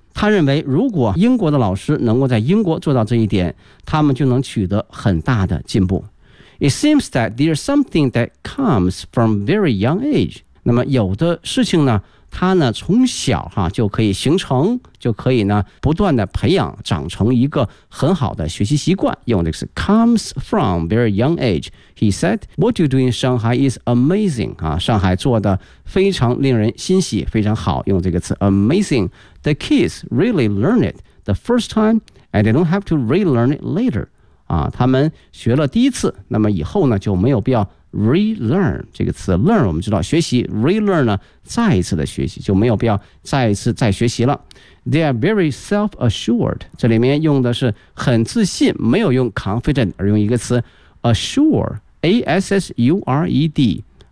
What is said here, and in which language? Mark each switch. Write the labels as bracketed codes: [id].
[zh] 他认为如果英国的老师能够在英国做到这一点，他们就能取得很大的进步。 [en] It seems that there's something that comes from very young age， [zh] 那么有的事情呢，它呢从小哈就可以形成，就可以呢不断的培养长成一个很好的学习习惯。用的是 [en] comes from very young age. He said, "What you do in Shanghai is amazing." [zh] 啊，上海做的非常令人欣喜，非常好。用这个词 amazing. [en] The kids really learn it the first time, and they don't have to relearn it later. [zh] 啊，他们学了第一次，那么以后呢就没有必要。 relearn 这个词 learn 我们知道学习 relearn 呢再一次的学习就没有必要再一次再学习了 [en] they are very self-assured [zh] 这里面用的是很自信没有用 confident 而用一个词 assure A-S-S-U-R-E-D、